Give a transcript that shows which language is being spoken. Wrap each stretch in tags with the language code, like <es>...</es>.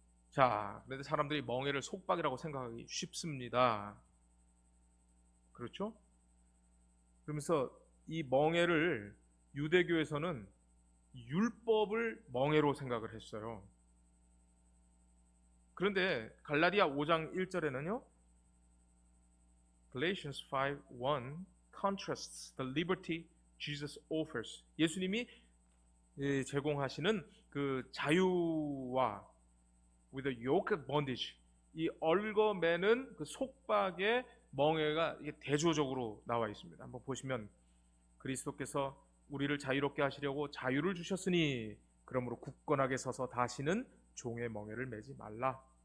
<ko>자, 그런데 사람들이 멍에를 속박이라고 생각하기 쉽습니다. 그렇죠? 그러면서 이 멍에를 유대교에서는 율법을 멍에로 생각을 했어요. 그런데 갈라디아 5장 1절에는요,</ko> <en>Galatians 5:1 contrasts the liberty Jesus offers.</en> <ko>예수님이 제공하시는 그 자유와</ko> <en>with a yoke of bondage,</en> <ko>이 얽어매는 그 속박의 멍에가 이게 대조적으로 나와 있습니다. 한번 보시면, 그리스도께서 우리를 자유롭게 하시려고 자유를 주셨으니 그러므로 굳건하게 서서 다시는 종의 멍에를 매지 말라.</ko>